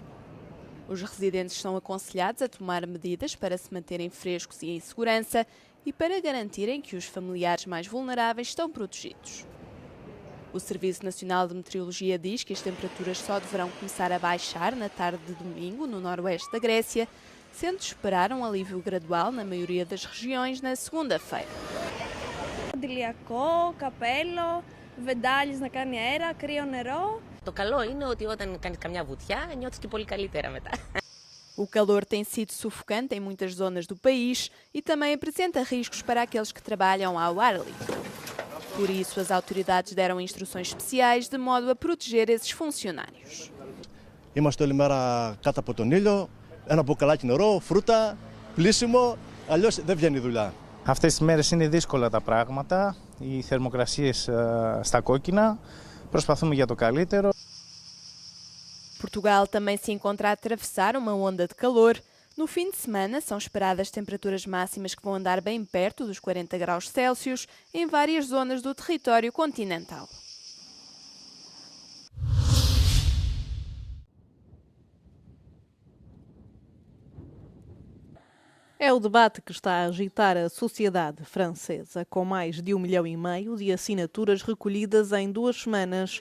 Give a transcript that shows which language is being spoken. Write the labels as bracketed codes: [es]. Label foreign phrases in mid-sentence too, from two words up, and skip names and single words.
[pt] Os residentes são aconselhados a tomar medidas para se manterem frescos e em segurança e para garantirem que os familiares mais vulneráveis estão protegidos. O Serviço Nacional de Meteorologia diz que as temperaturas só deverão começar a baixar na tarde de domingo no noroeste da Grécia, sendo de esperar um alívio gradual na maioria das regiões na segunda-feira. [el] Αντιλιακό, καπέλο, βεντάλιες να κάνει αέρα, κρύο νερό. Το καλό είναι ότι όταν κάνεις καμιά βουτιά νιώθεις και πολύ καλύτερα μετά. [pt] O calor tem sido sufocante em muitas zonas do país e também apresenta riscos para aqueles que trabalham ao ar livre. Por isso, as autoridades deram instruções especiais de modo a proteger esses funcionários. [el] Είμαστε όλη μέρα κάτω από τον ήλιο, ένα μπουκαλάκι νερό, φρούτα, πλήσιμο, αλλιώς δεν βγαίνει η δουλειά. Αυτές τις μέρες είναι δύσκολα τα πράγματα, οι θερμοκρασίες στα κόκκινα, προσπαθούμε για το καλύτερο. [pt] Portugal também se encontra a atravessar uma onda de calor. No fim de semana, são esperadas temperaturas máximas que vão andar bem perto dos 40 graus Celsius em várias zonas do território continental. É o debate que está a agitar a sociedade francesa, com mais de 1,5 milhão de assinaturas recolhidas em 2 semanas.